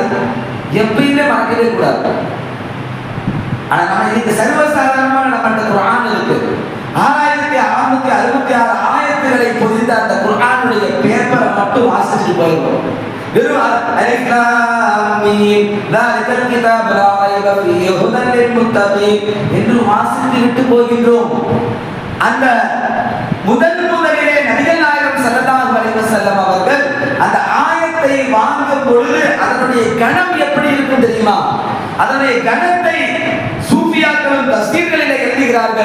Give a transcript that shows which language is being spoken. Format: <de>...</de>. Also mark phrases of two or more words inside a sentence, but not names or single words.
<ta>எப்பயுமே மறக்கவே கூடாது. ஆனா நம்ம இன்னைக்கு சர்வசாதாரணமாக நம்ம குர்ஆன் இருக்கு. 6666 ஆயத்துகளை பொதிந்த அந்த குர்ஆனுடைய பேப்பரை மட்டும் வாசிச்சுட்டு போயிடுவோம். வெறும்</ta> <ar>ألف لام ميم ذَلِكَ الْكِتَابُ لَا رَيْبَ فِيهِ هُدًى لِّلْمُتَّقِينَ</ar> <ta>என்று வாசித்து விட்டு போகின்றோம். அந்த முதலிலே நபிகள் நாயகம்</ta> <ar>صلى الله عليه وسلم</ar> <ta>அவர்கள் அந்த ஆயத்தை வாங்கும் பொழுது அதனுடைய கணம் எப்படி இருக்கும் தெரியுமா? அதனுடைய கணத்தை சூஃபியாக்களும் தஃசீர்களிலே எழுதுகிறார்கள்.</ta>